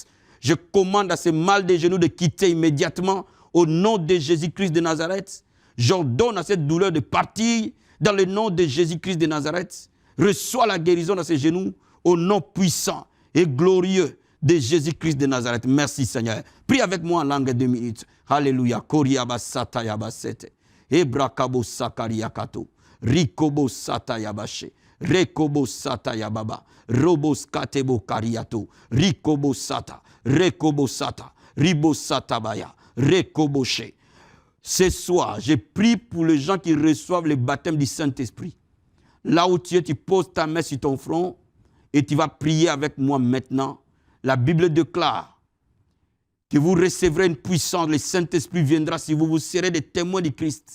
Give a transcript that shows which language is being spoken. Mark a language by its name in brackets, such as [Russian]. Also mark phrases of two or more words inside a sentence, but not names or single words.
[French] Je commande à ce mal des genoux de quitter immédiatement au nom de Jésus-Christ de Nazareth. J'ordonne à cette douleur de partir dans le nom de Jésus-Christ de Nazareth. Reçois la guérison dans ses genoux au nom puissant et glorieux de Jésus-Christ de Nazareth. Merci Seigneur. Prie avec moi en langue 2 minutes. Alléluia. Koriaba sata yabasete. Ebrakabo sakariakato. Rikobo sata yabashe. Rekobo sata yababa. Robos katebo kariato. Rikobo sata. Rekobo sata. Ribo sata baya. Rekoboshe. Ce soir, je prie pour les gens qui reçoivent le baptême du Saint-Esprit. Là où tu es, tu poses ta main sur ton front et tu vas prier avec moi maintenant. La Bible déclare que vous recevrez une puissance, le Saint-Esprit viendra si vous serez des témoins de Christ.